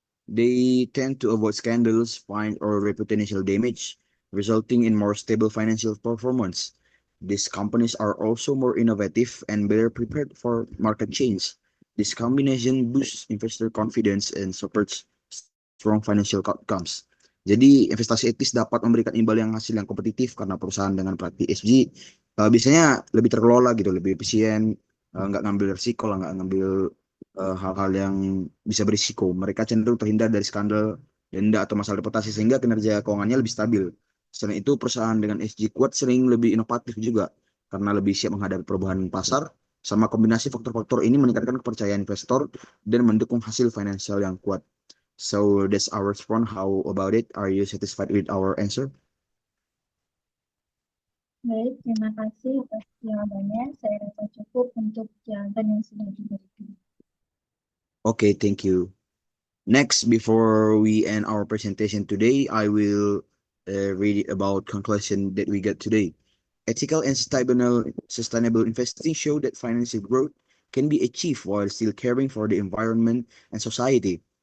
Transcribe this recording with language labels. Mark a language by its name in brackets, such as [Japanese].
[English] They tend to avoid scandals, fines, or reputational damage, resulting in more stable financial performance. These companies are also more innovative and better prepared for market change. This combination boosts investor confidence and supports strong financial outcomes. [Indonesian] Jadi investasi etis dapat memberikan imbal yang hasil yang kompetitif karena perusahaan dengan praktik ESG biasanya lebih terkelola gitu, lebih efisien, nggak ngambil risiko lah, nggak ngambil hal-hal yang bisa berisiko. Mereka cenderung terhindar dari skandal, denda, atau masalah reputasi sehingga kinerja keuangannya lebih stabil. Selain itu, perusahaan dengan ESG kuat sering lebih inovatif juga karena lebih siap menghadapi perubahan pasar. Sama kombinasi faktor-faktor ini meningkatkan kepercayaan investor dan mendukung hasil finansial yang kuat. [English] So that's our response. How about it? Are you satisfied with our answer? [Indonesian] Baik, terima kasih atas jawabannya. Saya rasa cukup untuk jawaban yang sudah diberikan. [English] Okay, thank you. Next, before we end our presentation today, I will read about conclusion that we get today. Ethical and sustainable investing show that financial growth can be achieved while still caring for the environment and society.